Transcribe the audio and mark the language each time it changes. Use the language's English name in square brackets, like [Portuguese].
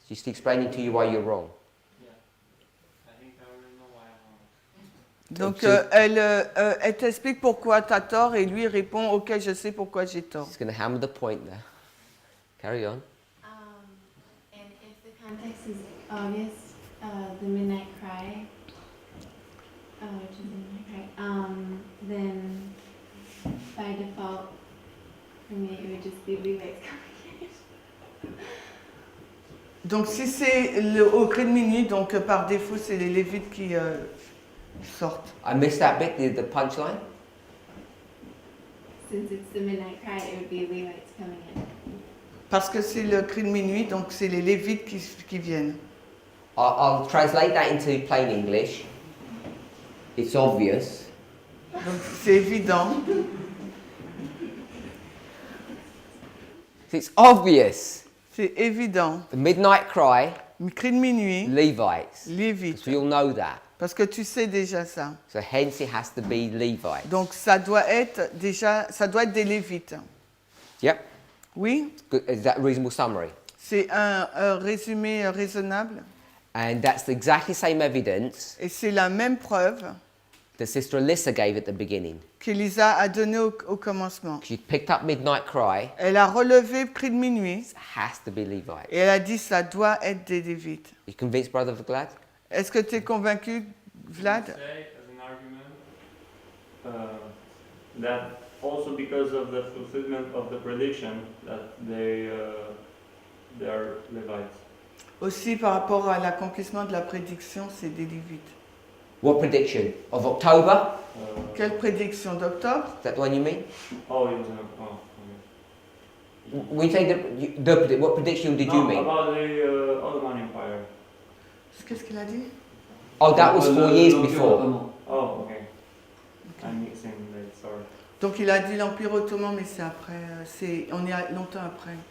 [English] Just explaining to you why you're wrong. Yeah. I think I already know why I'm wrong. [French] Donc elle t'explique pourquoi tu as tort et lui répond ok, je sais pourquoi j'ai tort. [English] Just going to hammer the point there. Carry on. and if the context is August, the Midnight Cry, which is the Midnight Cry, then by default, for me, it would just be Levi's congregation. [French] Donc si c'est au cri de minuit, donc par défaut c'est les Lévites qui sortent. [English] I missed that bit, the punchline. Since it's the Midnight Cry, it would be Levites coming in. [French] Parce que c'est le cri de minuit, donc c'est les Lévites qui viennent. [English] I'll translate that into plain English. It's obvious. [French] Donc c'est évident. [English] It's obvious. [French] C'est évident. [English] The midnight cry, [French] Cri de minuit, [English] Levites. [French] Lévites. [English] Because we all know that. [French] Parce que tu sais déjà ça. [English] So hence it has to be Levites. [French] Donc ça doit être des Lévites. [English] Yep. [French] Oui, [English] Good. Is that a reasonable summary? [French] c'est un résumé raisonnable. [English] And that's exactly the same evidence [French] Et c'est la même preuve [English] that Sister Alyssa gave at the beginning. [French] qu'Elisa a donnée au commencement. [English] She picked up midnight cry. [French] Elle a relevé le cri de minuit [English] It has to be Levites. [French] et elle a dit ça doit être des Lévites. [English] You convinced, Brother Glad? [French] Est-ce que tu es convaincu, Vlad? [English] Say as an argument that also because of the fulfillment of the prediction that they are Levites. [French] Aussi par rapport à l'accomplissement de la prédiction, c'est des Lévites. [English] What prediction? Of October? [French] Quelle prédiction d'octobre? [English] Is that the one you mean? Oh, it was okay. We say what prediction did you No, mean? about the Ottoman Empire. [French] Qu'est-ce qu'il a dit? [English] Oh, that was 4 years before. Oh, okay. I'm mixing that, sorry. [French] Donc il a dit l'Empire ottoman, mais c'est après, on est longtemps après.